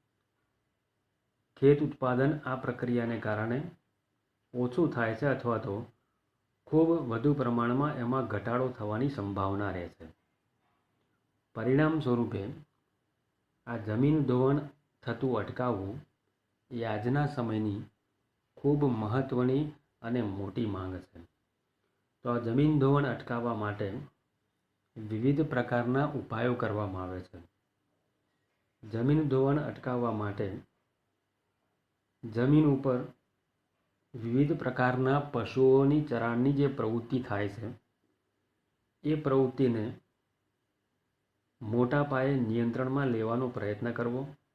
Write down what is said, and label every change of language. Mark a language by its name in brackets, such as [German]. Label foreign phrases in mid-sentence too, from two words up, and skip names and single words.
[Gujarati] ખેત ઉત્પાદન આ પ્રક્રિયાને કારણે ઓછું થાય છે અથવા તો ખૂબ વધુ પ્રમાણમાં એમાં ઘટાડો થવાની સંભાવના રહે છે। પરિણામ સ્વરૂપે આ જમીન ધોવાણ થતું અટકાવવું એ આજના સમયની ખૂબ મહત્વની અને મોટી માંગ છે। તો આ જમીન ધોવાણ અટકાવવા માટે વિવિધ પ્રકારના ઉપાયો કરવામાં આવે છે। જમીન ધોવાણ અટકાવવા માટે જમીન ઉપર વિવિધ પ્રકારના પશુઓની ચરાણની જે પ્રવૃત્તિ થાય છે એ પ્રવૃત્તિને મોટા પાયે નિયંત્રણમાં લેવાનો પ્રયત્ન કરવો।